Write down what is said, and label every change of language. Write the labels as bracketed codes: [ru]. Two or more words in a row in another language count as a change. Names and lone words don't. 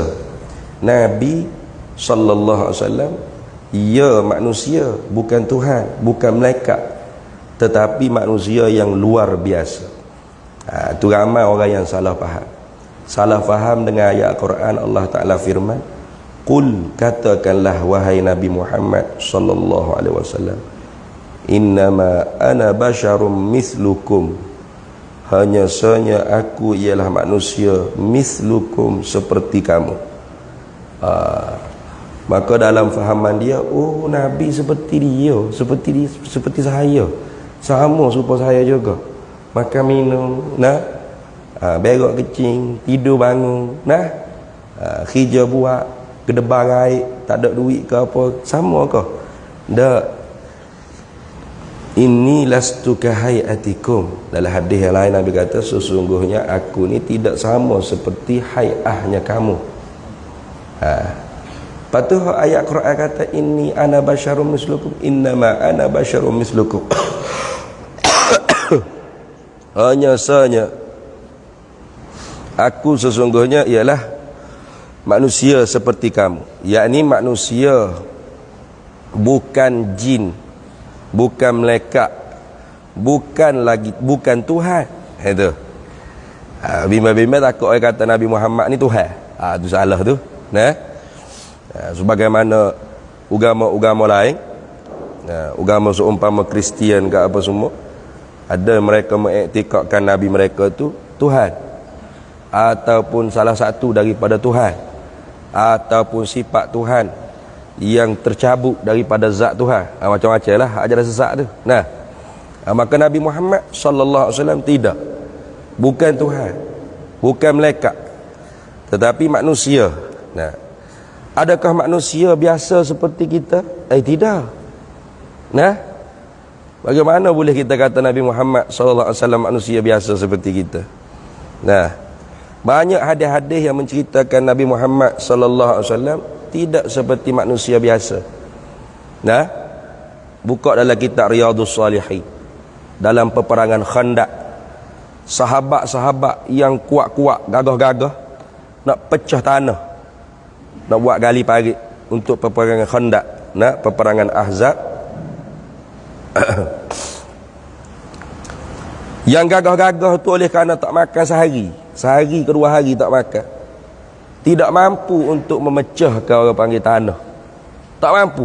[ms] Nabi [ar] صلى الله عليه وسلم [ms] ia manusia, bukan Tuhan, bukan malaikat, tetapi manusia yang luar biasa. Itu ramai orang yang salah faham dengan ayat Quran. Allah Ta'ala firman, Qul, katakanlah wahai Nabi Muhammad [ar] صلى الله عليه وسلم, إنما أنا بشر مثلكم, [ms] hanya saja aku ialah manusia, mislukum, seperti kamu. Maka dalam fahaman dia, oh Nabi seperti dia, seperti saya, sama serupa saya juga, makan minum, nah, berak kecing, tidur bangun, nah, kerja buat, kedebar air, tak ada duit ke apa, sama ke? Tak. [ar] إني لست كهيئتكم. [ms] Dalam hadis yang lain Nabi kata, sesungguhnya aku ni tidak sama seperti hayahnya kamu. Lepas tu ayat Quran kata, [ar] إني أنا بشر مثلكم، إنما أنا بشر مثلكم. [ms] Hanya saja aku sesungguhnya ialah manusia seperti kamu. Yakni manusia, bukan jin, bukan malaikat, bukan Tuhan. Itu. Bimba-bimba takut orang kata Nabi Muhammad ni Tuhan. Itu salah tu. Nah, sebagaimana agama-agama lain, agama seumpama Kristian ke apa semua, ada mereka mengiktikadkan Nabi mereka tu Tuhan, ataupun salah satu daripada Tuhan, ataupun sifat Tuhan yang tercabut daripada zat Tuhan. Macam-macam lah ajaran sesat tu. Nah, maka Nabi Muhammad [ar] صلى الله عليه وسلم [ms] tidak, bukan Tuhan, bukan malaikat, tetapi manusia. Nah, adakah manusia biasa seperti kita? Tidak. Nah, bagaimana boleh kita kata Nabi Muhammad [ar] صلى الله عليه وسلم [ms] manusia biasa seperti kita? Nah, banyak hadis-hadis yang menceritakan Nabi Muhammad [ar] صلى الله عليه وسلم [ms] tidak seperti manusia biasa. Nah, buka dalam kitab Riyadhus Shalihin, dalam peperangan Khandaq, sahabat-sahabat yang kuat-kuat, gagah-gagah nak pecah tanah, nak buat gali parit untuk peperangan Khandaq, nak peperangan Ahzab. Yang gagah-gagah tu oleh kerana tak makan sehari kedua hari tak makan, tidak mampu untuk memecahkan orang panggil tanah, tak mampu.